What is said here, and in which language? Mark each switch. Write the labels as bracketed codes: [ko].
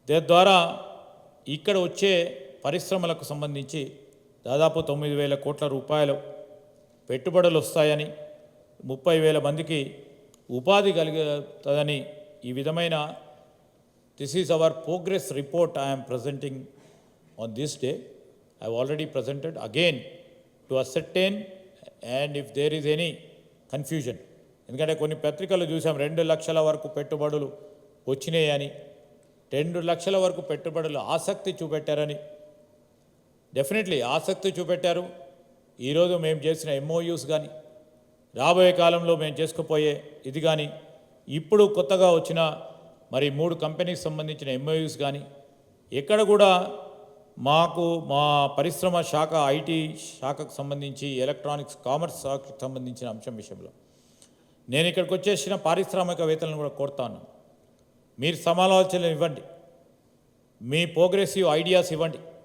[te] ద్వారా ఇక్కడ వచ్చే పరిశ్రమలకు సంబంధించి దాదాపు 9,000 కోట్ల రూపాయలు పెట్టుబడులు వస్తాయని, 30,000 మందికి ఉపాధి కలుగుతుందని ఈ విధమైన [en] This is our progress report I am presenting on this day. I have already presented again to ascertain and if there is any confusion. [te] ఎందుకంటే కొన్ని పత్రికలు చూసాం 2 లక్షల వరకు పెట్టుబడులు వచ్చినాయని, 2 లక్షల వరకు పెట్టుబడులు ఆసక్తి చూపెట్టారని. డెఫినెట్లీ ఆసక్తి చూపెట్టారు. ఈరోజు మేము చేసిన MOUs కానీ, రాబోయే కాలంలో మేము చేసుకుపోయే ఇది కానీ, ఇప్పుడు కొత్తగా వచ్చిన మరి 3 కంపెనీకి సంబంధించిన MOUs కానీ ఎక్కడ కూడా మాకు మా పరిశ్రమ శాఖ, IT శాఖకు సంబంధించి, ఎలక్ట్రానిక్స్, కామర్స్ శాఖకు సంబంధించిన అంశం విషయంలో నేను ఇక్కడికి వచ్చేసిన పారిశ్రామికవేత్తలను కూడా కోరుతాను, మీరు సమాలోచనలు ఇవ్వండి, మీ ప్రోగ్రెసివ్ ఐడియాస్ ఇవ్వండి.